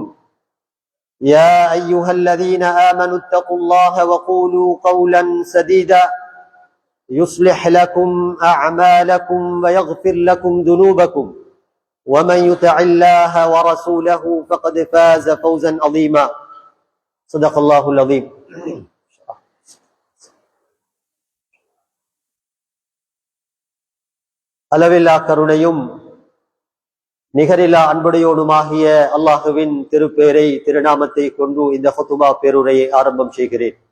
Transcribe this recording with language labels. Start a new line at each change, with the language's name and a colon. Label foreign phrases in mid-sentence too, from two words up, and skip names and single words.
Arabic: يا أيها الذين آمنوا اتقوا الله وقولوا قولا سديدا يصلح لكم أعمالكم ويغفر لكم ذنوبكم ومن يطع الله ورسوله فقد فاز فوزا عظيما. صدق الله العظيم.
Tamil: அளவில்லா கருணையும் நிகரில்லா அன்புடையோனுமாகிய அல்லாஹுவின் திருப்பேரை திருநாமத்தை கொண்டு இந்த ஹுதுபா பேருரையை ஆரம்பம் செய்கிறேன்.